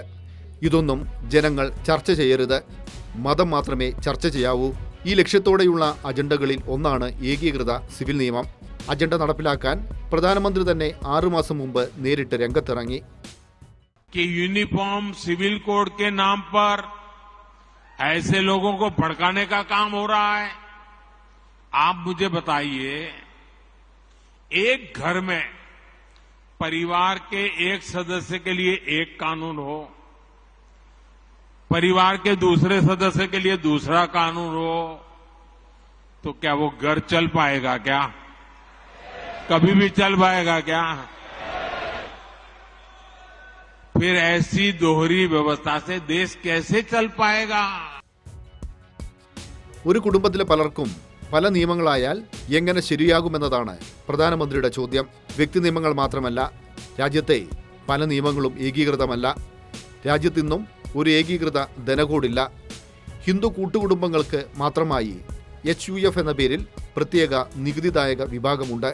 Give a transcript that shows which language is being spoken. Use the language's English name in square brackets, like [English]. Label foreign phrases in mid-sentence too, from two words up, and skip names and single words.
[Malayalam] ഇതൊന്നും ജനങ്ങൾ ചർച്ച ചെയ്യരുത്, മതം മാത്രമേ ചർച്ച ചെയ്യാവൂ. ഈ ലക്ഷ്യത്തോടെയുള്ള അജണ്ടകളിൽ ഒന്നാണ് ഏകീകൃത സിവിൽ നിയമം. അജണ്ട നടപ്പിലാക്കാൻ പ്രധാനമന്ത്രി തന്നെ 6 മാസം മുമ്പ് നേരിട്ട് രംഗത്തിറങ്ങി. [English] uniform civil code [Hindi] के नाम पर ऐसे लोगों को भड़काने का काम हो रहा है. आप मुझे बताइए, एक घर में परिवार के एक सदस्य के लिए एक कानून हो, परिवार के दूसरे सदस्य के लिए दूसरा कानून हो, तो क्या वो घर चल पाएगा? क्या कभी भी चल पाएगा? क्या फिर ऐसी दोहरी व्यवस्था से देश कैसे चल पाएगा? [Malayalam] ഒരു കുടുംബത്തിലെ പലർക്കും പല നിയമങ്ങളായാൽ എങ്ങനെ ശരിയാകുമെന്നതാണ് പ്രധാനമന്ത്രിയുടെ ചോദ്യം. വ്യക്തി നിയമങ്ങൾ മാത്രമല്ല, രാജ്യത്തെ പല നിയമങ്ങളും ഏകീകൃതമല്ല. രാജ്യത്തിന്നും ഒരു ഏകീകൃത ധനകോഡില്ല. ഹിന്ദു കൂട്ടുകുടുംബങ്ങൾക്ക് മാത്രമായി HUF എന്ന പേരിൽ പ്രത്യേക നികുതിദായക വിഭാഗമുണ്ട്.